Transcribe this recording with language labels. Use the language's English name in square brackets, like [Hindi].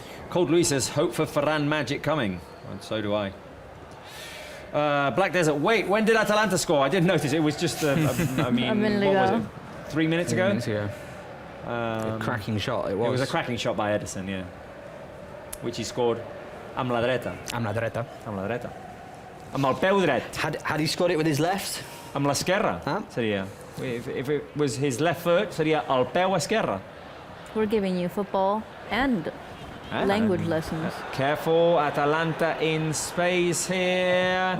[English] Cold Louis says, hope for Ferran magic coming. And so do I. Black Desert, wait, when did Atalanta score? I didn't notice. It was just, I mean, A minute what was ago. it? 3 minutes ago? A cracking shot it was. It was a cracking shot by Ederson, yeah. Which he scored [Catalan] amb la dreta. Amb la dreta. Amb la dreta. Amb el peu dret. [English] Had he scored it with his left? [Catalan] Amb l'esquerra, seria. [English] If it was his left foot, [Catalan] seria el peu esquerra. [English] We're giving you football and language lessons. Careful, Atalanta in space here.